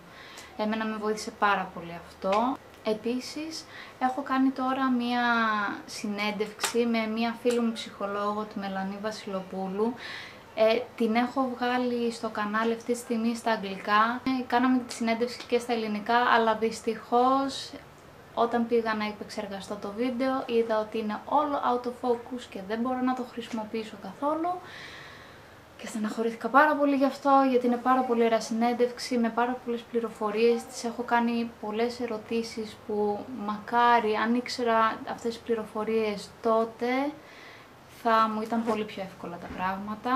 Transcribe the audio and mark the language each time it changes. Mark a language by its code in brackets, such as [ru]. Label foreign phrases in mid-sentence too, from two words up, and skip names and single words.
[el] Εμένα με βοήθησε πάρα πολύ αυτό. Επίσης, έχω κάνει τώρα μία συνέντευξη με μία φίλη μου ψυχολόγο, τη Μελανή Βασιλοπούλου. Την έχω βγάλει στο κανάλι αυτή τη στιγμή στα αγγλικά. Κάναμε τη συνέντευξη και στα ελληνικά, αλλά δυστυχώς όταν πήγα να επεξεργαστώ το βίντεο είδα ότι είναι όλο [en] out of focus [el] και δεν μπορώ να το χρησιμοποιήσω καθόλου. Και στεναχωρήθηκα πάρα πολύ γι' αυτό, γιατί είναι πάρα πολύ ωραία συνέντευξη, με πάρα πολλές πληροφορίες. Της έχω κάνει πολλές ερωτήσεις που μακάρι αν ήξερα αυτές τις πληροφορίες τότε θα μου ήταν πολύ πιο εύκολα τα πράγματα.